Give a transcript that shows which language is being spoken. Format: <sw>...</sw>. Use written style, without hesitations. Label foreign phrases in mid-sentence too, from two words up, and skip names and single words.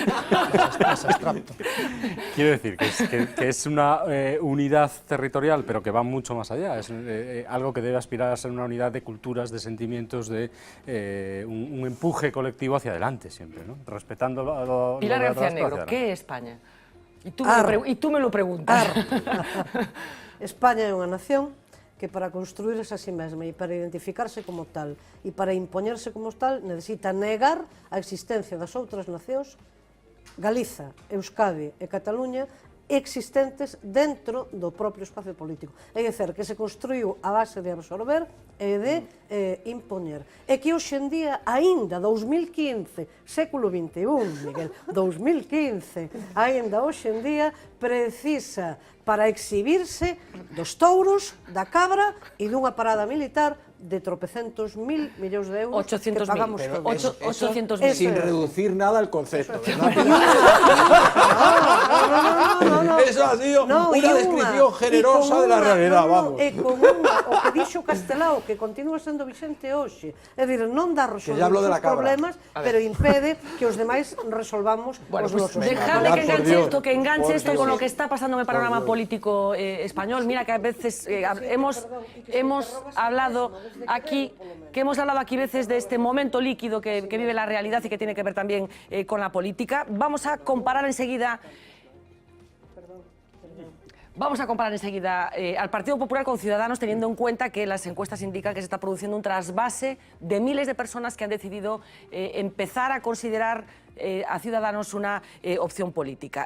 <es>Quiero decir que es una unidad territorial, pero que va mucho más allá. Es algo que debe aspirar a ser una unidad de culturas, de sentimientos, de un empuje colectivo hacia adelante siempre, ¿no? Respetando lo Pilar García Negro, ¿qué es España? Y tú me lo preguntas.</es> <gl>España é unha nación que para construirse a sí mesma e para identificarse como tal e para impoñerse como tal necesita negar a existencia das outras nacións, Galiza, Euskadi e Cataluña, existentes dentro do propio espacio político. É dizer, que se construiu a base de absorber e de impoñer. E que hoxe en día, aínda 2015, século XXI, Miguel, 2015, aínda hoxe en día precisa para exhibirse dos touros, da cabra e dunha parada militar de tropecentos mil millóns de euros 800.000, que pagamos pero todos. 800.000.</gl> <es>Sin reducir nada al concepto. No. Eso ha sido una descripción generosa de la realidad, vamos.</es> <gl>E con o que dixo Castelao, que continúa sendo vixente hoxe. É dicir, non dá resolver os problemas, pero impede que os demais resolvamos os nosos.</gl> <es>Dejadme que enganche esto con lo que está pasando en el panorama político español. Mira que a veces hemos hablado aquí, veces de este momento líquido que vive la realidad y que tiene que ver también con la política. Vamos a comparar enseguida al Partido Popular con Ciudadanos, teniendo en cuenta que las encuestas indican que se está produciendo un trasvase de miles de personas que han decidido empezar a considerar a Ciudadanos una opción política.</es>